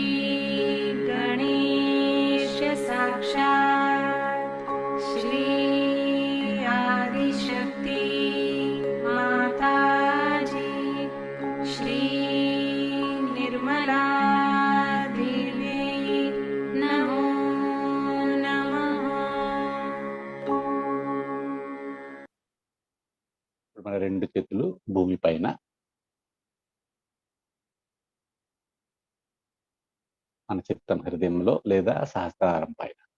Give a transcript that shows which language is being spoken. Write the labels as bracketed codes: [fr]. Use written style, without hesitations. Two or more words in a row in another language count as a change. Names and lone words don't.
[sa] गणेश साक्षात् श्री आदिशक्ति माताजी श्री निर्मला देवी नमो नमः। [te] ఇప్పుడు మన 2 చేతులు భూమి పైన, మన చిత్తం హృదయంలో లేదా సహస్రారం పైన.